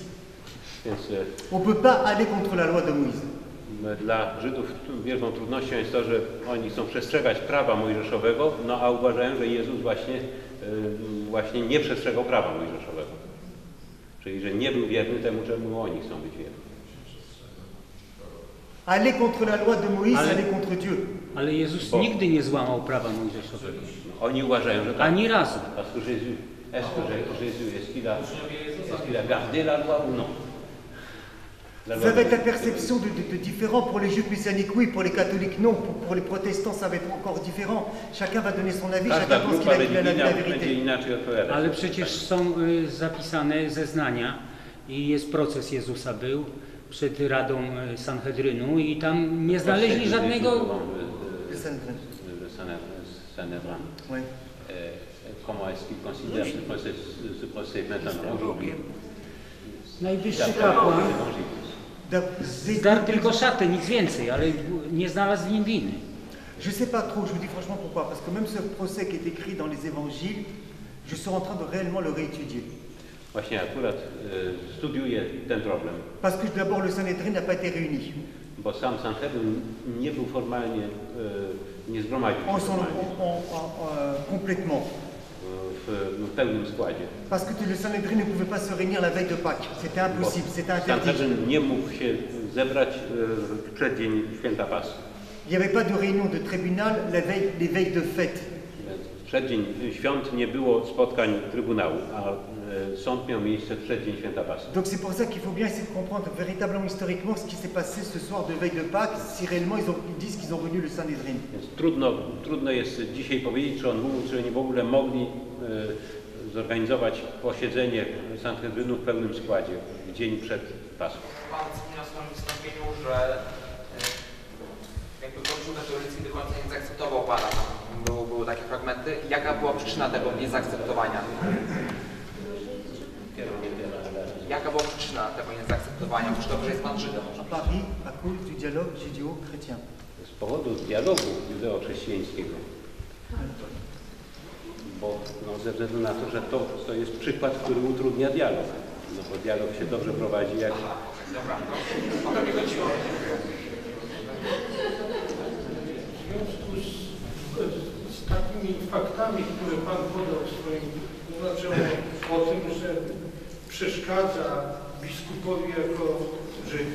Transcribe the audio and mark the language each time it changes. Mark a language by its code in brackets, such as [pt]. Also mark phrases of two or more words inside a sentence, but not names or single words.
[fr] On ne peut pas aller contre la loi de Moïse. [pl] Dla Żydów wielką trudnością jest to, że oni chcą przestrzegać prawa mojżeszowego, no a uważają, że Jezus właśnie nie przestrzegał prawa mojżeszowego. Czyli, że nie był wierny temu, czemu oni chcą być wierni. [fr] Aller contre la loi de Moïse, aller contre Dieu. [pl] Ale Jezus nigdy nie złamał prawa mojżeszowego. Oni uważają, że tak. Ani razu. [fr] Parce que Jésus, est-ce qu'il a gardé la loi ou non? Ça va être la perception de différent. Pour les Juifs messianiques, oui. Pour les catholiques, non. Pour les protestants, ça va être encore différent. Chacun va donner son avis, chacun pense qu'il a la vérité. [pl] Ale przecież są zapisane zeznania i jest proces Jezusa był przed Radą Sanhedrynu i tam nie znaleźli żadnego... [fr] Comment est-ce qu'il considère ce procès maintenant aujourd'hui? [pl] Najwyższy kapłan zdarł tylko szatę, nic więcej, ale nie znalazł w nim winy. [fr] Je sais pas trop, je vous dis franchement pourquoi, parce que même ce procès qui est écrit dans les évangiles, je suis en train de réellement le réétudier. [pl] Właśnie akurat studiuję ten problem. [fr] Parce que d'abord le Sanhédrin n'a pas été réuni. [pl] Bo sam Sanhedrin nie był formalnie, nie zgromadził się [fr] complètement. [pl] W pełnym składzie. [fr] Parce que le Sanhédrin ne pouvait pas se réunir la veille de Pâques. C'était impossible, c'était interdit. [pl] Sanhedrin nie mógł się zebrać w przeddzień święta Paschy. [fr] Il n'y avait pas de réunion de tribunal les veilles de fête. [pl] W przeddzień świąt nie było spotkań trybunału, a sąd miał miejsce w przeddzień święta Paschy. [fr] Donc c'est pour ça qu'il faut bien essayer de comprendre véritablement historiquement ce qui s'est passé ce soir de veille de Pâques, si réellement ils disent qu'ils ont réuni le Sanhédrin. [pl] Więc trudno jest dzisiaj powiedzieć, czy oni w ogóle mogli zorganizować posiedzenie Sanhedrynu w pełnym składzie w dzień przed Paschą. Pan wspomniał w swoim wystąpieniu, że jakby Kościół katolicki do końca nie zaakceptował Pana. Były takie fragmenty. Jaka była przyczyna tego niezaakceptowania? Jaka była przyczyna tego niezaakceptowania? Czy dobrze jest pan Żydem? [fr] À Paris, à cause du dialogue judéo-chrétien. [pl] Z powodu dialogu judeo-chrześcijańskiego. Bo ze względu na to, że to jest przykład, który utrudnia dialog. No bo dialog się dobrze prowadzi, jak... Dobra, o to mi chodziło. W związku z takimi faktami, które Pan podał w swoim tłumaczeniu o tym, że przeszkadza biskupowi jako Żyd.